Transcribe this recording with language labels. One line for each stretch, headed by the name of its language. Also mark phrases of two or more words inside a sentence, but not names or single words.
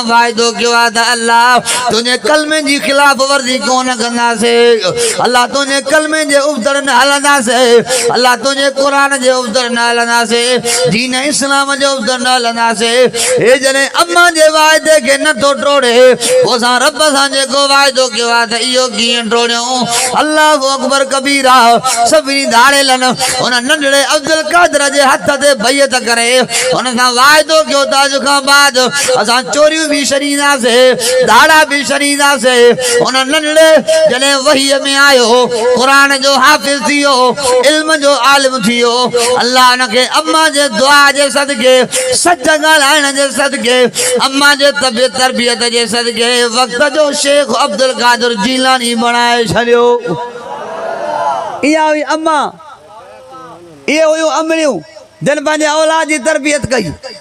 Sindhi: वाइदो कयो आहे त अल्लाह तुंहिंजे कलमे जी ख़िलाफ़ वर्ज़ी कोन कंदासीं अल्लाह तुंहिंजे कलमे जे उबतड़ न हलंदासीं अल्लाह तुंहिंजे क़ुरान जे उबतड़ न हलंदासीं दीन इस्लाम जे उबतड़ न हलंदासीं हे जॾहिं अम्मा जे वाइदे खे नथो टोड़े पोइ असां रब सां जेको वाइदो कयो आहे त इहो कीअं टोड़ियूं
Arabic: الله أكبر كبيرا
Sindhi: सभिनी धाड़ेलन हुन नंढड़े अब्दुल कादर जे हथ ते बैयत करे हुन सां वाइदो कयो त अॼु खां बाद असां चोरियूं बि छॾींदासीं दाड़ा बि छॾींदासीं हुन नंढड़े जॾहिं वहीअ में आयो क़ुरान जो हाफ़िज़ थियो इल्म जो आलिम थियो अल्लाह हुनखे अम्मा जे दुआ जे सदके सच ॻाल्हाइण जे सदके अम्मा जे तरबियत जे सदके वक़्त जो शेख अब्दुल कादिर जीलानी बणाए छॾियो इहा हुई अम्मा इहे हुयूं अमड़ियूं जिन पंहिंजे औलाद जी तरबियत कई